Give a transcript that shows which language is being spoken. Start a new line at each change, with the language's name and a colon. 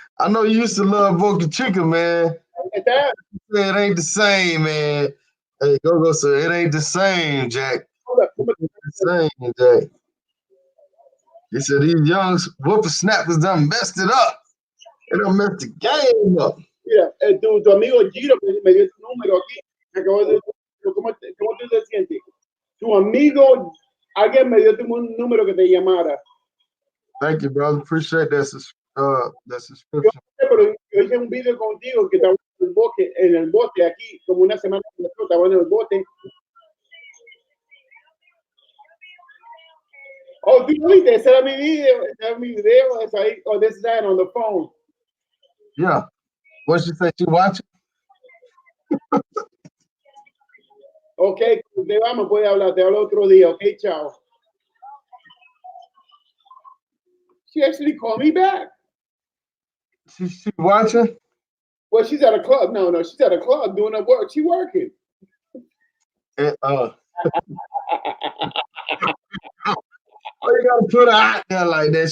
English: I know you used to love Boca Chica, man. It ain't the same, man. Hey, go, sir. It ain't the same, Jack. It ain't the same, Jack. He said these young whippersnappers done messed it up. They done messed the game up.
Spanish: Mira, tu amigo Giro me dio tu número aquí. ¿Cómo tú te sientes? Tu amigo, alguien me dio tu número que te llamara.
English: Thank you, brother. Appreciate that subscription.
Spanish: Pero yo hice un video contigo que estaba en el bote aquí, como una semana que estaba en el bote. Oh, tú viste, ese era mi video, ese ahí, oh,
English: this is that on the phone. Yeah. What she say? She watching?
Spanish: Okay, te vamos, puede hablar, te hablo otro día. Okay, chao.
English: She actually called me back. She watching? Well, she's at a club. No, she's at a club doing her work. She working. Oh, you gotta put her out there like that.